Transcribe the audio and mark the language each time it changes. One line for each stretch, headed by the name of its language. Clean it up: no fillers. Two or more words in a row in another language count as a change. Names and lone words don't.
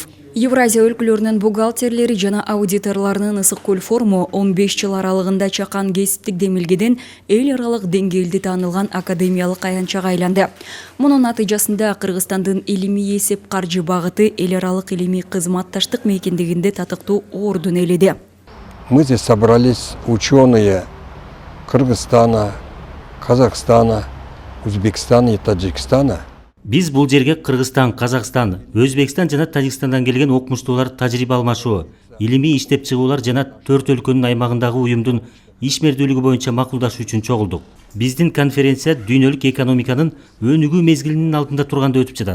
Kyrgyz: Евразия өлкөлөрүнүн бухгалтерлери жана аудиторлорунун ысык көл форуму 15 жыл аралыгында чакан кесиптик демилгеден эл аралык деңгээлде таанылган академиялык аянтчага айланды. Мунун натыйжасында Кыргызстандын илимий эсеп каржы багыты эл аралык илимий кызматташтык мейкиндигинде татыктуу ордун ээледи.
Russian: Мы здесь собрались ученые Кыргызстана, Казахстана, Узбекистана и Таджикистана.
Kyrgyz: Биз бул жерге Кыргызстан, Казакстан, Өзбекстан жана Тажикстандан келген окумуштуулар тажрыйба алмашуу, илимий иштеп чыгуулар жана 4 өлкөнүн аймагындагы уюмдун ишмердүүлүгү боюнча макулдашуу үчүн чогулдук. Биздин конференция дүйнөлүк экономиканын өнүгүү мезгилинин алдында турганда өтүп жатат.